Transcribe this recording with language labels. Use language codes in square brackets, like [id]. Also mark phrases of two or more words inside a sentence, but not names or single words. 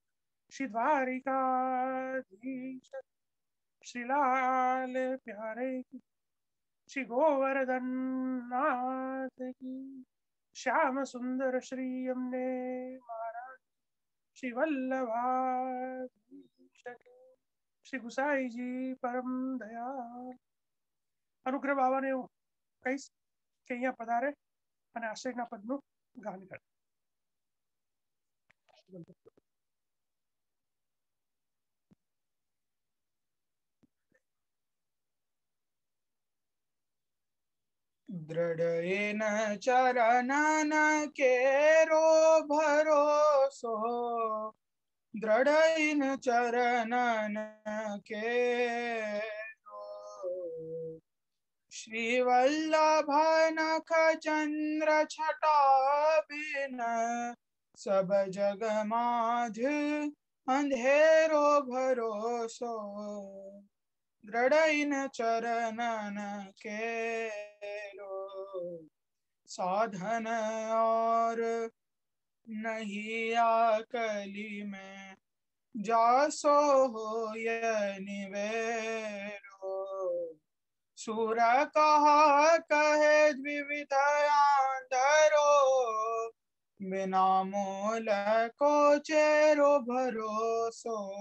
[gu] શ્રી દ્વારિકાધીશ શ્રી લાલ પ્યારે શ્રી ગોવર્ધન નાથ કી, શ્યામ સુંદર શ્રી અમને મહારાજ, શ્રી વલ્લભાધીશ શ્રી ગુસાઈજી પરમ દયાળ. અનુગ્રહ બાબાને હું કહીશ કે અહીંયા પધારે અને આશ્રયના પદનું ગાન કરે. [bra] दृढ़ चरणन केरो भरोसो, दृढ़ चरणन केरो, श्री वल्लभ नख चंद्र छटा बिन सब जग माझ अंधेरो भरोसो, दृढ़ चरणन केरो, साधन और नहीं आकली में जासो हो ये निवेरो, सूर कहा कहे द्विविध आंधरो, बिना मोल को चेरो भरोसो,